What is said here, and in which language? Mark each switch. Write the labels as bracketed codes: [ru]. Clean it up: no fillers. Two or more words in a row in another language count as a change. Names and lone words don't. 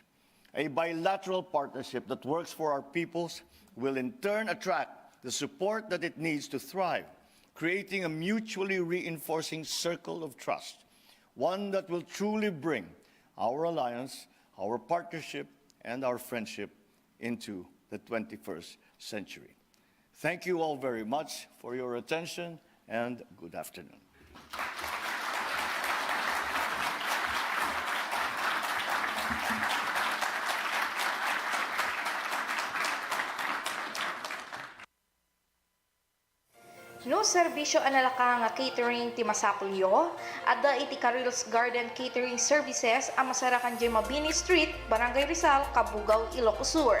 [en] A bilateral partnership that works for our peoples will in turn attract the support that it needs to thrive, creating a mutually reinforcing circle of trust, one that will truly bring our alliance, our partnership, and our friendship into the 21st century. Thank you all very much for your attention and good afternoon. [ilo] No serbisyo analaka nga catering ti Masapulyo, adda iti Caril's Garden Catering Services ang masarakan di Mabini Street, Barangay Rizal, Kabugaw, Ilocos Sur.